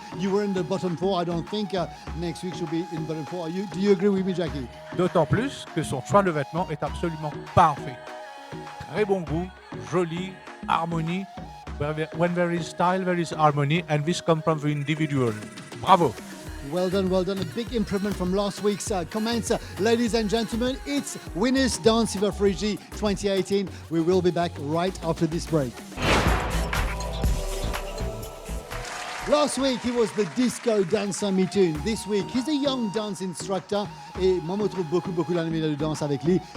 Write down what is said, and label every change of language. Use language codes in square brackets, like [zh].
[en] You were in the bottom four. I don't think next week she'll be in bottom four. Do you agree with me, Jackie? [fr] D'autant plus que son choix de vêtements est absolument parfait. Très bon goût, joli, harmonie. [en] When there is style, there is harmony, and this comes from the individual. Bravo! Well done, well done. A big improvement from last week's comments. Ladies and gentlemen, it's Winners Dance Fever Frigi 2018. We will be back right after this break. Last week, he was the disco dancer Mithun. This week, he's a young dance instructor. [fr] Et moi, je trouve beaucoup d'animés de danse avec lui.